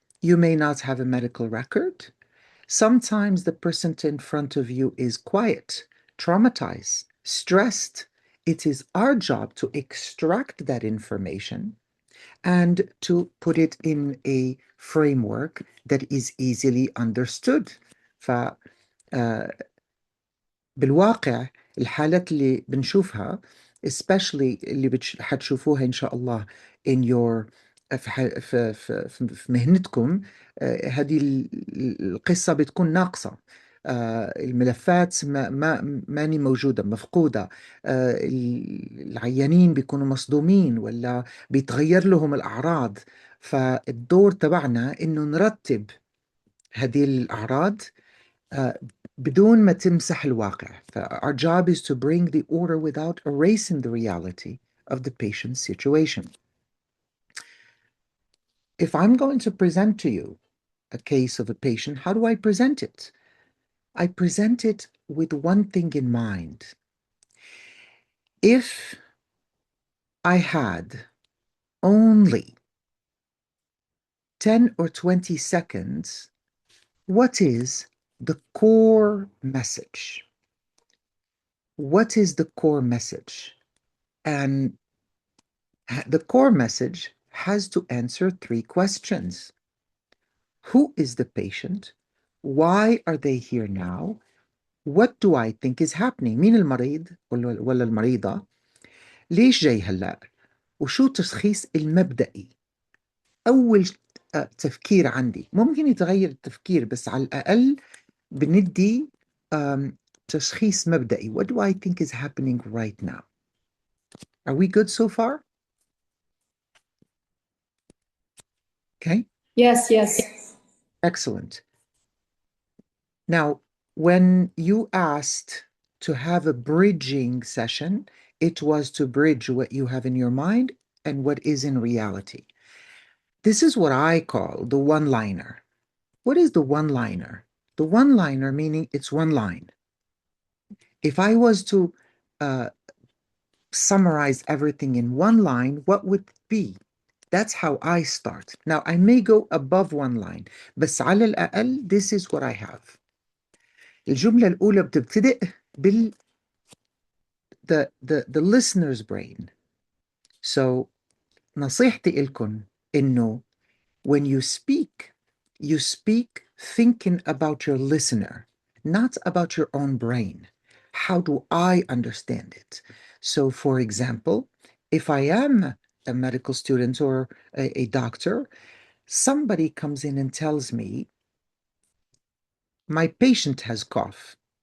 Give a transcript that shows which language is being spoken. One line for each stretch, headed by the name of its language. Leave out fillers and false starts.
English: You may not have a medical record. Sometimes the person in front of you is quiet, traumatized, stressed. It is our job to extract that information and to put it in a framework that is easily understood.
Arabic: ف بالواقع الحالات اللي بنشوفها
English: especially
Arabic: اللي حتشوفوها إن شاء الله
English: in your
Arabic: في مهنتكم هذه القصة بتكون ناقصة. الملفات ماني موجودة مفقودة. العيانين بيكونوا مصدومين ولا بيتغير لهم الأعراض. فالدور تبعنا إنه نرتب هذه الأعراض uh, بدون ما تمسح الواقع.
English: Our job is to bring the order without erasing the reality of the patient's situation. If I'm going to present to you a case of a patient, how do I present it? I present it with one thing in mind. If I had only 10 or 20 seconds, what is the core message? What is the core message? And the core message has to answer three questions. Who is the patient? Why are they here now? What do I think is happening?
Arabic: مين المريض ولا المريضة؟ ليش جاي هلأ؟ وشو التشخيص المبدئي؟ أول تفكير عندي ممكن يتغير التفكير بس على الأقل بندي تشخيص مبدئي.
English: What do I think is happening right now? Are we good so far? Okay. Yes, yes. Excellent. Now, when you asked to have a bridging session, it was to bridge what you have in your mind and what is in reality. This is what I call the one-liner. What is the one-liner? The one-liner meaning it's one line. If I was to uh, summarize everything in one line, what would it be? That's how I start. Now, I may go above one line,
Arabic: بس على الأقل
English: this is what I have.
Arabic: الجملة الأولى بتبتدئ بال
English: the listener's brain. So
Arabic: نصيحتي لكم إنه
English: when you speak thinking about your listener not about your own brain. How do I understand it? So, for example, if I am a medical student or a doctor, somebody comes in and tells me, my patient has cough.